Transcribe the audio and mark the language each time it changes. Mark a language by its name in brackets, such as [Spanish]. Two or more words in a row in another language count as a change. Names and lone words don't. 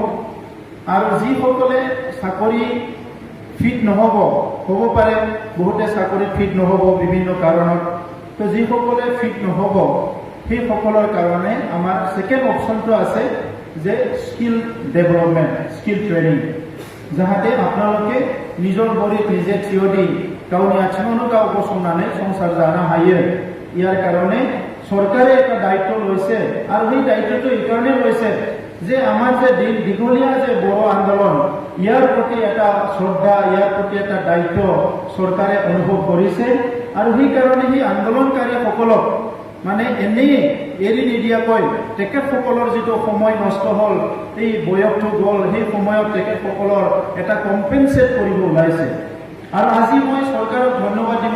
[Assamese] আৰু যিসকলে চাকৰি ফিট নহ'ব হ'ব পাৰে বহুতে চাকৰি ফিট নহ'ব বিভিন্ন কাৰণত তো যিসকলে ফিট নহ'ব সেইসকলৰ কাৰণে আমাৰ ছেকেণ্ড অপশ্যনটো আছে যে [English] skill development skill training [Assamese] যাহাতে আপোনালোকে নিজৰ ভৰিত নিজে থিয় দি [Bodo] गावनि आथिङावनो गाव गसंनानै संसार जानो हायो [Assamese] ইয়াৰ কাৰণে চৰকাৰে এটা দায়িত্ব লৈছে আৰু এই দায়িত্বটো এই কাৰণে লৈছে যে আমাৰ যে দীঘলীয়া যে বড়ো আন্দোলন ইয়াৰ প্ৰতি এটা শ্ৰদ্ধা ইয়াৰ প্ৰতি এটা দায়িত্ব চৰকাৰে অনুভৱ কৰিছে আৰু সেই কাৰণে সেই আন্দোলনকাৰীসকলক মানে এনেই এৰি নিদিয়াকৈ তেখেতসকলৰ যিটো সময় নষ্ট হ'ল এই বয়সটো গ'ল সেই সময়ত তেখেতসকলৰ এটা কম্পেনচেট কৰিব ওলাইছে আৰু আজি মই চৰকাৰক ধন্যবাদ দিব